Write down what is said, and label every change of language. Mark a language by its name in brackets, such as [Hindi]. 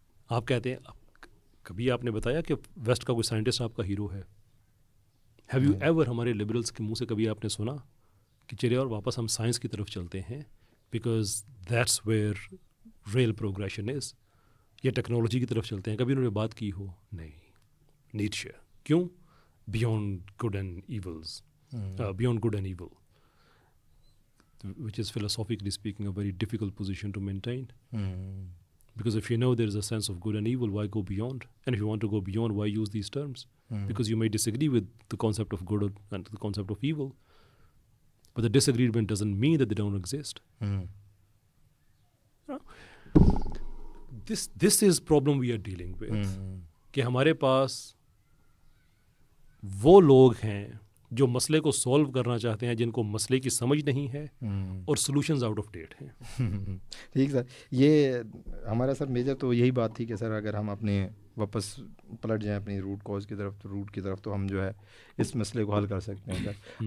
[Urdu] آپ کہتے ہیں کبھی آپ نے بتایا کہ ویسٹ کا کوئی سائنٹسٹ آپ کا ہیرو ہے؟ [English] have you ever [Urdu] ہمارے لبرلس کے منہ سے کبھی آپ نے سنا کہ چلے اور واپس ہم سائنس کی طرف چلتے ہیں [English] because that's where real progression is, [Urdu] یا ٹیکنالوجی کی طرف چلتے ہیں؟ کبھی انہوں نے بات کی ہو؟ نہیں. نیٹشے. کیوں؟ [English] Beyond good and evils, beyond good and evil, which is philosophically speaking a very difficult position to maintain. Because if you know there is a sense of good and evil, why go beyond? And if you want to go beyond, why use these terms? Because you may disagree with the concept of good and the concept of evil. But the disagreement doesn't mean that they don't exist. This is problem we are dealing with. [Urdu] کہ ہمارے پاس وہ لوگ ہیں جو مسئلے کو solve کرنا چاہتے ہیں, جن کو مسئلے کی سمجھ نہیں ہے اور سلوشنز آؤٹ آف ڈیٹ ہیں. ٹھیک سر, یہ ہمارا سر میجر تو یہی بات تھی کہ سر اگر ہم اپنے واپس پلٹ جائیں اپنی روٹ کاز روٹ کی طرف, تو ہم جو ہے اس مسئلے کو حل کر سکتے ہیں سر.